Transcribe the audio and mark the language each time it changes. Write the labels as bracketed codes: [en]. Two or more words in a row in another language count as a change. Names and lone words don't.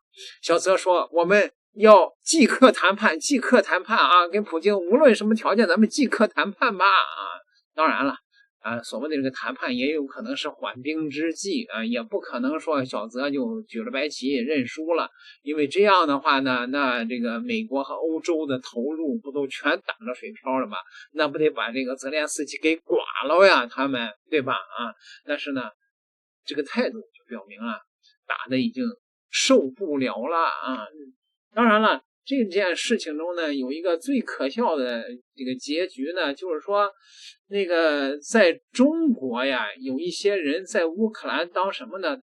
[zh] 小澤說我們要即刻談判，即刻談判啊！跟普京無論什麼條件，咱們即刻談判吧啊！當然了啊，所謂的这個談判也有可能是緩兵之計啊，也不可能說小澤就舉了白旗認輸了，因為這樣的話呢，那這個美國和歐洲的投入不都全打了水漂了嗎？那不得把這個澤連斯基給剐了呀，他們對吧啊？但是呢，這個態度就表明了，打的已經受不了了啊！當然了，這件事情中呢，有一個最可笑的這個結局呢，就是說，那個在中國呀，有一些人在烏克蘭當什麼呢？